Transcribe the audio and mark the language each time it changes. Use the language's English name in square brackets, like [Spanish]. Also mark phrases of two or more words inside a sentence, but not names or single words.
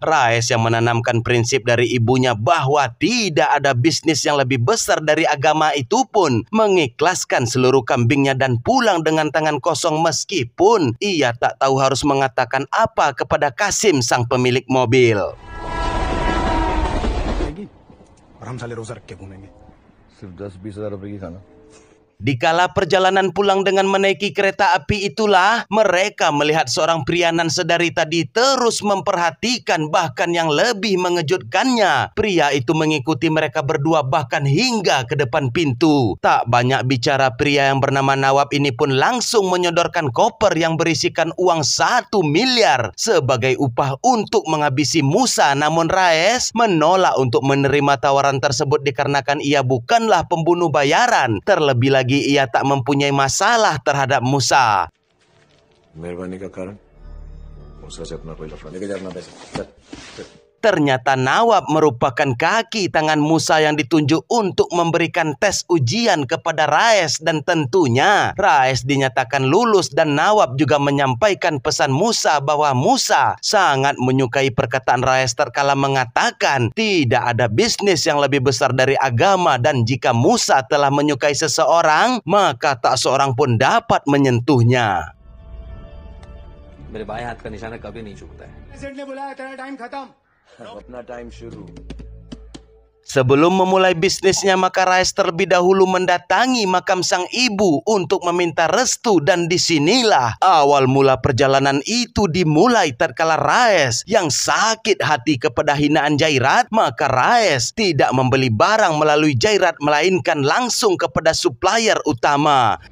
[Indonesian] Raes yang menanamkan prinsip dari ibunya bahwa tidak ada bisnis yang lebih besar dari agama itu pun mengikhlaskan seluruh kambingnya dan pulang dengan tangan kosong, meskipun ia tak tahu harus mengatakan apa kepada Kasim sang pemilik mobil. [Hindi] और हम साले रोजा रख के घूमेंगे. सिर्फ 10-20 हजार रुपए की खाना. [Indonesian] Dikala perjalanan pulang dengan menaiki kereta api itulah mereka melihat seorang pria nan sedari tadi terus memperhatikan, bahkan yang lebih mengejutkannya, pria itu mengikuti mereka berdua bahkan hingga ke depan pintu. Tak banyak bicara, pria yang bernama Nawab ini pun langsung menyodorkan koper yang berisikan uang 1 miliar sebagai upah untuk menghabisi Musa. Namun Raes menolak untuk menerima tawaran tersebut dikarenakan ia bukanlah pembunuh bayaran. Terlebih lagi ia tak mempunyai masalah terhadap Musa. [Hindi] मेहरबानी का कारण मूसा से अपना कोई लफड़ा लेके जा अपना पैसा. चल. [Indonesian] Ternyata Nawab merupakan kaki tangan Musa yang ditunjuk untuk memberikan tes ujian kepada Raes, dan tentunya Raes dinyatakan lulus, dan Nawab juga menyampaikan pesan Musa bahwa Musa sangat menyukai perkataan Raes terkala mengatakan tidak ada bisnis yang lebih besar dari agama, dan jika Musa telah menyukai seseorang maka tak seorang pun dapat menyentuhnya. [Hindi] मेरे बाएं हाथ का निशाना कभी नहीं चूकता है। प्रेसिडेंट ने बुलाया, तेरा टाइम खत्म। अपना टाइम शुरू। [Indonesian] Sebelum memulai bisnisnya, maka Raes terlebih dahulu mendatangi makam sang ibu untuk meminta restu, dan disinilah awal mula perjalanan itu dimulai. Tatkala Raes yang sakit hati kepada hinaan Jairat, maka Raes tidak membeli barang melalui Jairat melainkan langsung kepada supplier utama.